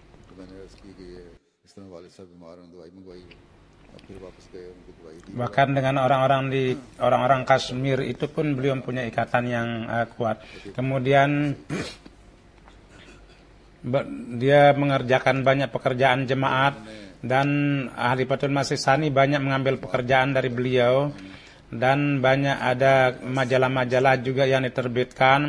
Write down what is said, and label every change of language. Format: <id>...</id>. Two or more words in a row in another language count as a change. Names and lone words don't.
<hi>तो मैंने अर्ज की कि ये इस तरह वालिद साहब बीमार हैं, दवाई मंगवाई है, और फिर वापस गए, उनको दवाई दी।</hi> <id>Bahkan dengan orang-orang Kashmir itu pun beliau punya ikatan yang kuat. Kemudian dia mengerjakan banyak pekerjaan jemaat, dan Khalifatul Masih Tsani banyak mengambil pekerjaan dari beliau, dan banyak ada majalah-majalah juga yang diterbitkan.</id>